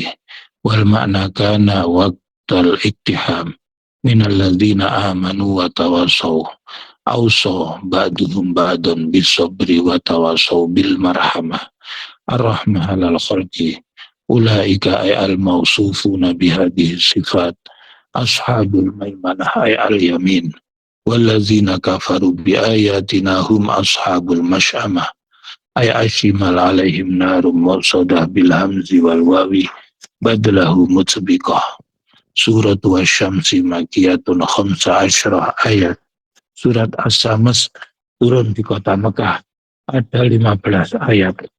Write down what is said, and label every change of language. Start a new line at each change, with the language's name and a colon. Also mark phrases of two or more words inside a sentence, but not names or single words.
Arabic: والمعنى كان وقت الاقتحام من الذين آمنوا وتواصوا أوصى بعضهم بعضا بالصبر وتواصوا بالمرحمة الرحمة على الخلق أولئك أي الموصوفون بهذه الصفات أصحاب الميمنة أي اليمين والذين كفروا بآياتنا هم أصحاب المشأمة أي الشمال عليهم نار مؤصدة بالهمز والواو بدله مطبقة. سورة والشمس مكية خمس عشرة آية.
Indonesian: Surat As-Sams turun di kota Mekah, ada 15 ayat.